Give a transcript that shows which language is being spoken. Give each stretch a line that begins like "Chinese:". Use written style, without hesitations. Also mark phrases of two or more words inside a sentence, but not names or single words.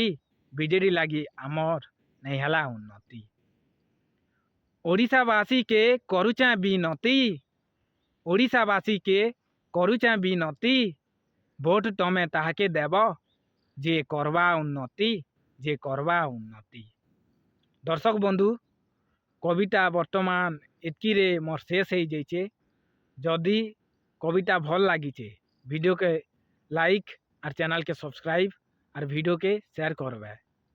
Sambalpuri: ବିଜେଡି ଲାଗି ଆମର ନେଇ ହେଲା ଉନ୍ନତି। ଓଡ଼ିଶାବାସୀ କେ କରୁଛେ ବିନତି। ଓଡ଼ିଶାବାସୀ କେ କରୁଛେ ବିନତି। ଭୋଟ ତମେ ତାହାକେ ଦେବ ଯେ କରବା ଉନ୍ନତି, ଯେ କରବା ଉନ୍ନତି। ଦର୍ଶକ ବନ୍ଧୁ, କବିତା ବର୍ତ୍ତମାନ ଏତକିରେ ମୋର ଶେଷ ହୟେ ଯାଇଛେ। ଯଦି କବିତା ଭଲ ଲାଗିଛେ ଭିଡିଓକେ ଲାଇକ ଆର ଚ୍ୟାନେଲକେ ସବସକ୍ରାଇବ ଆର ଭିଡିଓକେ ଶେୟାର କରବେ।